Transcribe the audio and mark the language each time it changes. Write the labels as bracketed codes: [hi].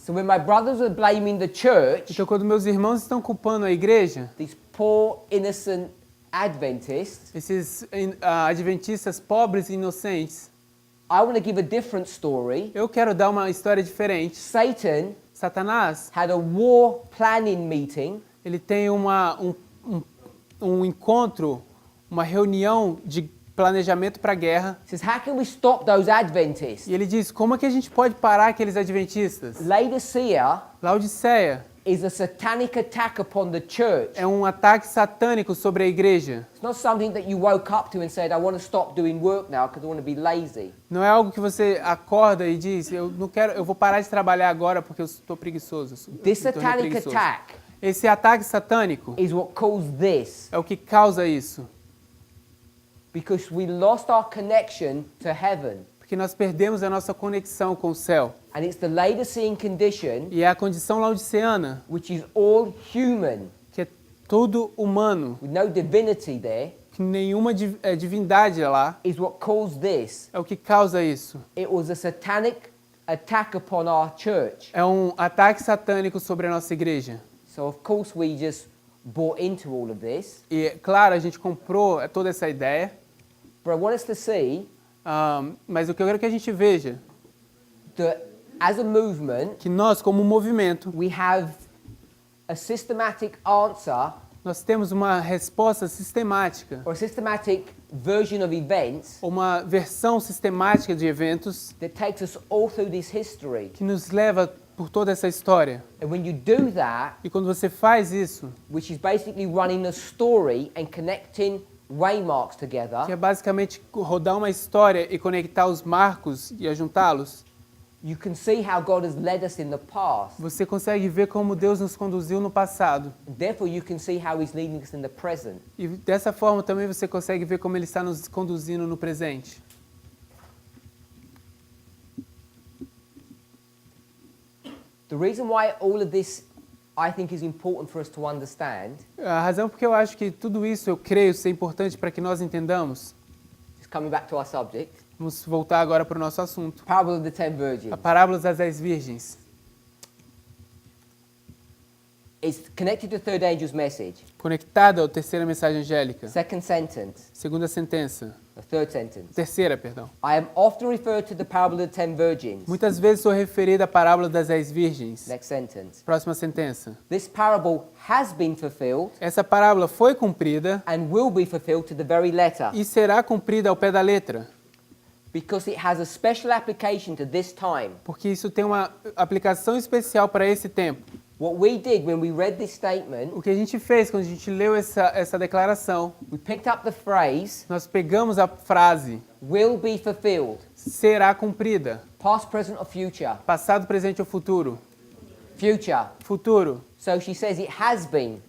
[en] So when my brothers are blaming the church, [pt] Então quando meus irmãos estão culpando a igreja, [en] these poor innocent Adventists, [pt] esses adventistas pobres e inocentes, [en] I want to give a different story. [pt] eu quero dar uma história diferente. [en] Satan [pt] Satanás, [en] had a war planning meeting [pt] ele tem um encontro, uma reunião de planejamento para a guerra. [en] says, how can we stop those Adventists? [pt] E ele diz, como é que a gente pode parar aqueles adventistas? [en] Laodicea [pt] Laodiceia [en] is a satanic attack upon the church. [pt] é um ataque satânico sobre a igreja. [en] It's not something that you woke up to and said, I want to stop doing work now because I want to be lazy. [pt] Não é algo que você acorda e diz, eu não quero, eu vou parar de trabalhar agora porque eu estou preguiçoso. [en] This satanic attack [pt] Esse ataque satânico [en] is what caused this, [pt] é o que causa isso. [en] because we lost our connection to heaven. [pt] Porque nós perdemos a nossa conexão com o céu. [en] And it's the Laodicean condition, [pt] E é a condição laodiceana, [en] which is all human, [pt] que é tudo humano, [en] with no divinity there, [pt] que nenhuma divindade lá, [en] is what caused this. [pt] é o que causa isso. [en] It was a satanic attack upon our church. [pt] É um ataque satânico sobre a nossa igreja. [en] So of course we just bought into all of this. [pt] E, claro, a gente comprou toda essa ideia, [en] But I want us to see [pt] mas o que eu quero que a gente veja, [en] that as a movement, [pt] que nós, como movimento, [en] we have a systematic answer [pt] nós temos uma resposta sistemática, [en] or a systematic version of events [pt] uma versão sistemática de eventos [en] that takes us all through this history. [pt] que nos leva por toda essa história. [en] And when you do that, [pt] E quando você faz isso, [en] which is basically running a story and connecting waymarks together, [pt] que é basicamente rodar uma história e conectar os marcos e ajuntá-los, [en] you can see how God has led us in the past. [pt] você consegue ver como Deus nos conduziu no passado. [en] Therefore, you can see how He's leading us in the present. [pt] E dessa forma também você consegue ver como Ele está nos conduzindo no presente. [en] The reason why all of this, I think, is important for us to understand [pt] A razão porque eu acho que tudo isso, eu creio, ser importante para que nós entendamos. [en] is coming back to our subject. [pt] Vamos voltar agora para o nosso assunto. [en] Parable of the 10 Virgins. [pt] A parábola das 10 virgens. [en] It's connected to the third angel's message. [pt] Conectada à terceira mensagem angélica. [en] Second sentence, [pt] Segunda sentença. [en] the third sentence. [pt] Terceira, perdão. [en] I am often referred to the parable of the 10 virgins. [pt] Muitas vezes sou referida à parábola das 10 virgens. [en] Next sentence. [pt] Próxima sentença. [en] This parable has been fulfilled [pt] Essa parábola foi cumprida [en] and will be fulfilled to the very letter, [pt] e será cumprida ao pé da letra, [en] because it has a special application to this time. [pt] porque isso tem uma aplicação especial para esse tempo. [en] What we did when we read this statement, [pt] O que a gente fez quando a gente leu essa declaração, [en] we picked up the phrase, [pt] nós pegamos a frase [en] will be fulfilled, [pt] será cumprida, [en] past, present or future. [pt] passado, presente ou futuro. [en] Future. [pt] Futuro. [en] So she says it has been,